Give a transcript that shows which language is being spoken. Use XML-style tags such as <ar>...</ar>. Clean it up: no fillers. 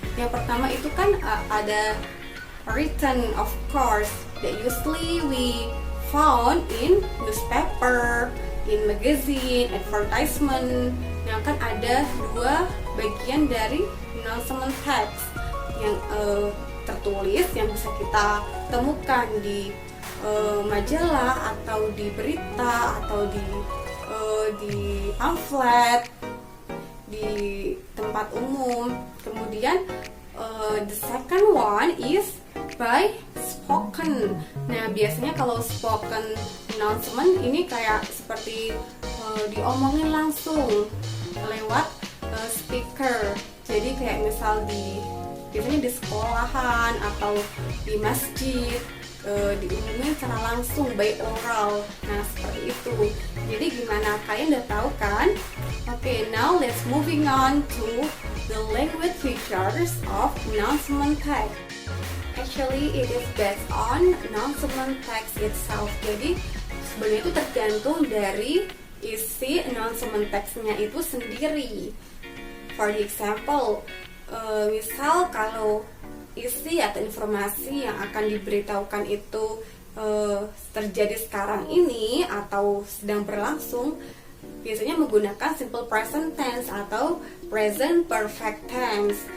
<id>Yang pertama itu kan ada</id> <en>written, of course, that usually we found in newspaper, in magazine, advertisement.</en> <id>Nah, kan ada 2 bagian dari announcement text yang tertulis yang bisa kita temukan di majalah atau di berita atau di pamflet di tempat umum.</id> <en>Kemudian the second one is by spoken.</en> <id>Nah, biasanya kalau spoken announcement ini kayak seperti diomongin langsung lewat speaker. Jadi kayak misal biasanya di sekolahan atau di masjid, diumumin secara langsung by oral. Nah, seperti itu. Jadi gimana, kalian udah tahu kan?</id> <en>Okay, now let's moving on to the language features of announcement text. Actually, it is based on announcement text itself.</en> <id>Jadi sebenarnya itu tergantung dari isi announcement text-nya itu sendiri. For example, misal kalau isi atau informasi yang akan diberitahukan itu terjadi sekarang ini atau sedang berlangsung, biasanya menggunakan simple present tense atau present perfect tense.</id>